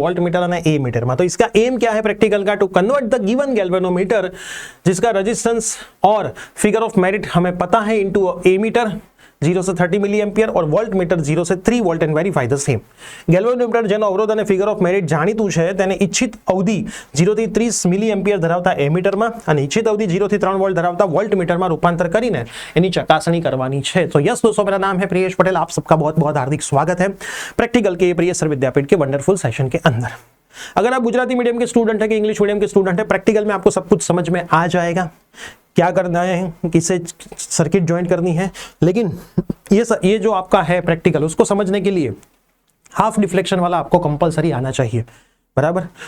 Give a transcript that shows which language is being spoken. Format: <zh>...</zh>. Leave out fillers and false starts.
<gu>Volt metre અને</gu> <hi>ए metre में। तो इसका एम क्या है प्रैक्टिकल का?</hi> <en>to convert the given galvanometer</en> <hi>जिसका रेजिस्टेंस और फिगर ऑफ मेरिट हमें पता है</hi> <en>into a meter</en> <hi>0 से 30 मिली एम्पियर और वोल्ट मीटर 0 से 3 volt</hi> <en>And verify the same.</en> <gu>Galvanometer જેનો અવરોધ અને ફિગર ઓફ મેરિટ જાણીતું છે તેને ઇચ્છિત અવધિ 0 થી 30 મિલી એમ્પિયર ધરાવતા એ મીટરમાં અને ઇચ્છિત અવધિ 0 થી 3 વોલ્ટ ધરાવતા વોલ્ટ મીટરમાં રૂપાંતર કરીને એની ચકાસણી કરવાની છે।</gu> <hi>तो यस दोस्तों, मेरा नाम है प्रियेश पटेल, आप सबका बहुत बहुत हार्दिक स्वागत है प्रैक्टिकल के प्रियेश विद्यापीठ के वंडरफुल सेशन के अंदर। अगर आप गुजराती मीडियम के स्टूडेंट है कि इंग्लिश मीडियम के स्टूडेंट है, प्रैक्टिकल में आपको सब कुछ समझ में आ जाएगा, क्या करना है, किससे सर्किट ज्वाइन करनी है। लेकिन ये जो आपका है प्रैक्टिकल, उसको समझने के लिए हाफ डिफ्लेक्शन वाला आपको कंपलसरी आना चाहिए, बराबर।</hi>